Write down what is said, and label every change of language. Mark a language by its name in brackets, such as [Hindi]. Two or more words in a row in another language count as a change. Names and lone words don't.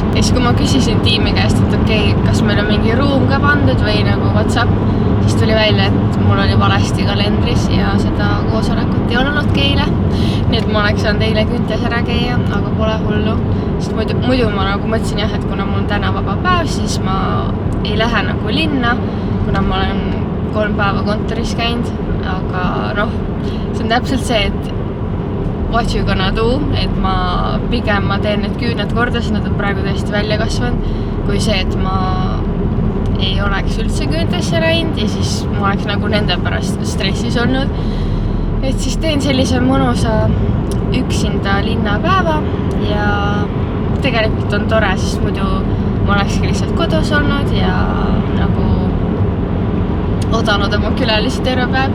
[Estonian] Ja siis kui ma küsisin tiimi käest, et okei, kas meil on mingi ruum ka pandud või nagu WhatsApp, siis tuli välja, et mul oli valesti kalendris ja seda koosolekut ei olnudki eile. Nii et ma oleks saanud eile küntes ära käia, aga pole hullu. Sest muidu ma nagu mõtlesin jah, et kuna mul on täna vaba päev, siis ma ei lähe nagu linna, kuna ma olen 3 päeva kontoris käinud. Aga noh, see on täpselt see, et [English] what you gonna do, [Estonian] et ma pigem teen need küüned korda, sest nad on praegu tõesti välja kasvanud, kui see, et ma ei oleks üldse küüntesse läinud ja siis ma oleks nagu nende pärast stressis olnud. Et siis teen sellise mõnusa üksinda linnapäeva ja tegelikult on tore, sest muidu ma olekski lihtsalt kodus olnud ja nagu oodanud oma külalisi terve päev.